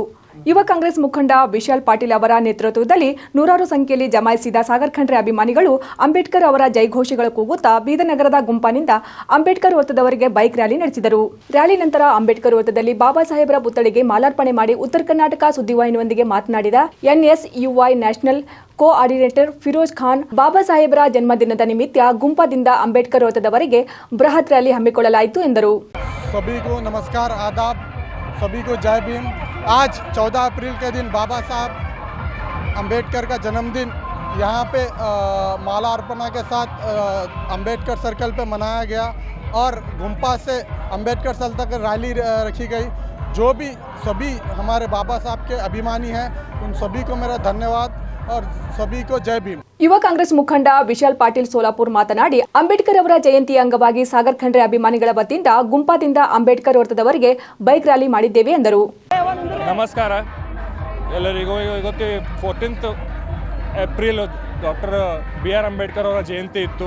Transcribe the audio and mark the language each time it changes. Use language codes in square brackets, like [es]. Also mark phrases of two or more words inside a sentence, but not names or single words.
[kn] ಯುವ ಕಾಂಗ್ರೆಸ್ ಮುಖಂಡ ವಿಶಾಲ್ ಪಾಟೀಲ್ ಅವರ ನೇತೃತ್ವದಲ್ಲಿ ನೂರಾರು ಸಂಖ್ಯೆಯಲ್ಲಿ ಜಮಾಯಿಸಿದ ಸಾಗರ್ ಖಂಡ್ರೆ ಅಭಿಮಾನಿಗಳು ಅಂಬೇಡ್ಕರ್ ಅವರ ಜೈಘೋಷಗಳು ಕೂಗುತ್ತಾ ಬೀದರ್ ನಗರದ ಗುಂಪಾನಿಂದ ಅಂಬೇಡ್ಕರ್ ವೃತ್ತದವರೆಗೆ ಬೈಕ್ ರ್ಯಾಲಿ ನಡೆಸಿದರು. ರ್ಯಾಲಿ ನಂತರ ಅಂಬೇಡ್ಕರ್ ವೃತ್ತದಲ್ಲಿ ಬಾಬಾ ಸಾಹೇಬರ ಪುತ್ಥಳಿಗೆ ಮಾಲಾರ್ಪಣೆ ಮಾಡಿ ಉತ್ತರ ಕರ್ನಾಟಕ ಸುದ್ದಿವಾಹಿನಿಯೊಂದಿಗೆ ಮಾತನಾಡಿದ ಎನ್ಎಸ್ಯುಐ [en] National Coordinator [kn] ಫಿರೋಜ್ ಖಾನ್, ಬಾಬಾ ಸಾಹೇಬರ ಜನ್ಮದಿನದ ನಿಮಿತ್ತ ಗುಂಪಾದಿಂದ ಅಂಬೇಡ್ಕರ್ ವೃತ್ತದವರೆಗೆ ಬೃಹತ್ ರ್ಯಾಲಿ ಹಮ್ಮಿಕೊಳ್ಳಲಾಯಿತು ಎಂದರು. [hi] सभी को नमस्कार, आदाब, सभी को जय भीम। आज 14 अप्रैल के दिन बाबा साहब अंबेडकर का जन्मदिन यहाँ पे माला अर्पणा के साथ अंबेडकर सर्कल पे मनाया गया और गुम्पा से अंबेडकर सर्कल तक रैली रखी गई। जो भी सभी हमारे बाबा साहब के अभिमानी हैं उन सभी को मेरा धन्यवाद और सभी को जय भीम। [kn] ಯುವ ಕಾಂಗ್ರೆಸ್ ಮುಖಂಡ ವಿಶಾಲ್ ಪಾಟೀಲ್ ಸೋಲಾಪುರ್ ಮಾತನಾಡಿ, ಅಂಬೇಡ್ಕರ್ ಅವರ ಜಯಂತಿ ಅಂಗವಾಗಿ ಸಾಗರ್ ಖಂಡ್ರೆ ಅಭಿಮಾನಿಗಳ ವತಿಯಿಂದ ಗುಂಪಾದಿಂದ ಅಂಬೇಡ್ಕರ್ ವೃತ್ತದವರೆಗೆ ಬೈಕ್ ರ್ಯಾಲಿ ಮಾಡಿದ್ದೇವೆ ಎಂದರು. ನಮಸ್ಕಾರ ಎಲ್ಲರಿಗೂ. ಇವತ್ತು 14 ಏಪ್ರಿಲ್ ಡಾಕ್ಟರ್ BR ಅಂಬೇಡ್ಕರ್ ಅವರ ಜಯಂತಿ ಇತ್ತು.